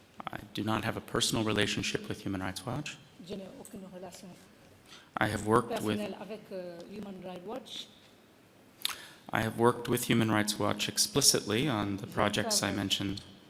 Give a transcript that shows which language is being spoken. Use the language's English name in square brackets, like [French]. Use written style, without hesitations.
[English] I do not have a personal relationship with Human Rights Watch. [French] Je n'ai aucune relation [English] I have worked with [French] personnelle avec Human Rights Watch. [English] I have worked with Human Rights Watch explicitly on the projects I mentioned.